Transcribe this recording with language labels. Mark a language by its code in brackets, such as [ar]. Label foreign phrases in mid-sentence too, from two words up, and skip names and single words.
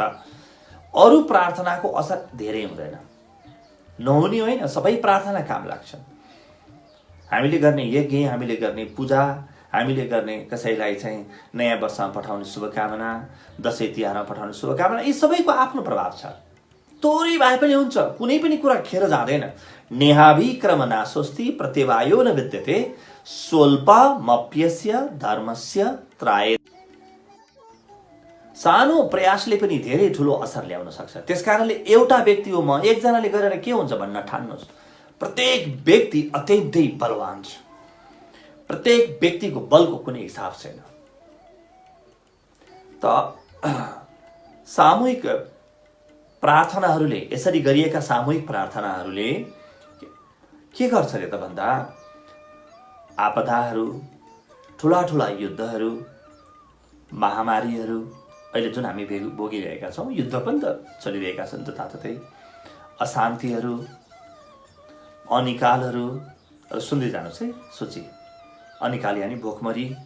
[ne] अरू प्रार्थनाको असर धेरै हुँदैन, नहुने होइन, सबै प्रार्थना काम लाग्छन्। हामीले गर्ने यज्ञ, हामीले गर्ने पूजा, हामीले गर्ने कसैलाई चाहिँ नयाँ वर्षमा पठाउने शुभकामना, दसैँ तिहारमा पठाउने शुभकामना, यी सबैको आफ्नो प्रभाव छ। तोरी भए पनि हुन्छ, कुनै पनि कुरा खेर जाँदैन। [sa] नेहाभिक्रम नास्ति प्रत्यवायो न विद्यते स्वल्पमप्यस्य धर्मस्य त्राय। [ne] सानो प्रयासले पनि धेरै ठुलो असर ल्याउन सक्छ। त्यसकारणले एउटा व्यक्ति हो, म एकजनाले गरेर के हुन्छ भन्न ठान्नुहोस्। प्रत्येक व्यक्ति अत्यन्तै बलवान छ, प्रत्येक व्यक्तिको बलको कुनै हिसाब छैन। त सामूहिक प्रार्थनाहरूले, यसरी गरिएका सामूहिक प्रार्थनाहरूले के गर्छ रे त भन्दा आपदाहरू, ठुला ठुला युद्धहरू, महामारीहरू, अहिले जुन हामी भोगिरहेका छौँ, युद्ध पनि त चलिरहेका छन् जताततै, अशान्तिहरू, अनिकालहरू, र सुन्दै जानुहोस् है सूची, अनिकाल यानि भोकमरी,